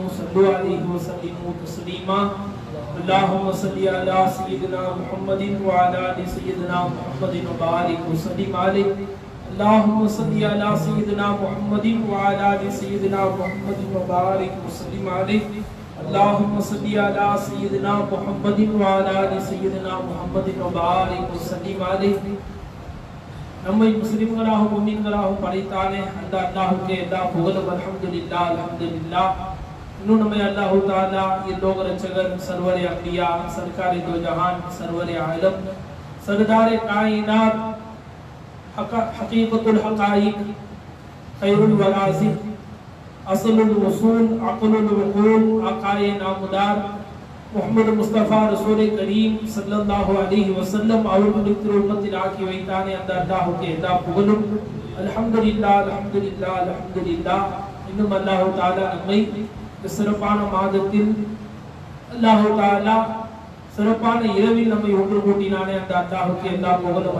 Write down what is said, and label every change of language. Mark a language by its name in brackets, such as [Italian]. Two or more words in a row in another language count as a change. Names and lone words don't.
[Arabic] صلوا عليه و سلموا تسليما اللهم صل على سيدنا محمد و على آل سيدنا محمد و بارك و سلم عليه اللهم صل على سيدنا محمد و على آل سيدنا محمد و بارك و سلم عليه اللهم صل على سيدنا محمد و على آل سيدنا محمد و بارك و سلم عليه. [Tamil] நம்மை முஸ்லிம்களாகவும் முஃமின்களாகவும் படைத்தானே அந்த அல்லாஹ்வுக்கே எல்லா புகழும். [Arabic] الحمد لله الحمد لله. [Tamil] இன்னும் நம்ம அல்லாஹ் தஆலா இல்லோக ரட்சகர் [Urdu] سرورِ انبیا سرکارِ دو جہاں سرورِ عالم سردارِ کائنات حقیقت الحقائق خیر الورازق اصل الوصول عقل الوقول آقائے نامدار முஹம்மது முஸ்தபா رسولِ کریم [Arabic] صلى الله عليه وسلم [Tamil] அவர்களுடைய திருவும்மத்தில் ஆக்கி வைத்தானே அந்த அல்லாஹ்வுக்கு எல்லா புகழும். [Arabic] الحمد لله الحمد لله الحمد لله. [Tamil] இன்னும் அல்லாஹ் தஆலா நம்மை இந்த சிறப்பான மாதத்தில் அல்லாஹ் தஆலா சிறப்பான இரவில் நம்மை ஒன்று கூட்டினானே அந்த அல்லாஹ்வுக்கு எல்லா புகழும்.